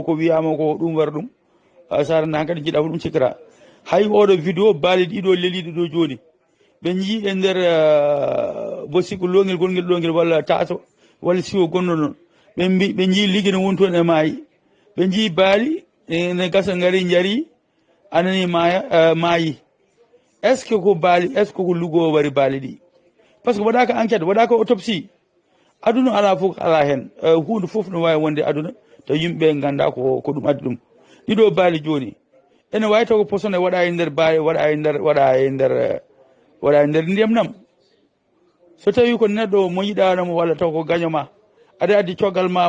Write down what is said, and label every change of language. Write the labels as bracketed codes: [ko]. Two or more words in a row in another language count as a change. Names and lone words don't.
[ff] ko wiyama ko ɗum wara ɗum sa renta hankkadi jiiɗa ko ɗum cikkata hay oɗo vidéo baali ɗiɗo leliɗo ɗo joni ɓe jii e nder bo sikku longel gonguel ɗongel walla taso walla siwo gonɗo noon ɓe jii liggue ne woni toon e maayi ɓe jii baali ne gasa ngari jaari anani maya maayi [fr] est ce que [ff] ko baali [fr] est ce que [ff] ko lugo wari baali ɗi [fr] par ce que [ff] waɗaka enquête waɗaka autopsie aduna ala fof ala hen hunde foof no wawi wonde aduna taw yimɓeɓe ganda ko ɗum addi ɗum ɗiɗo baali joni ene wawi taw ko posone waɗa e nder baali waɗa e nder ndiyam nam so tawi ko neɗɗo mo yiɗanamo walla taw ko gañoma aɗa addi coggal ma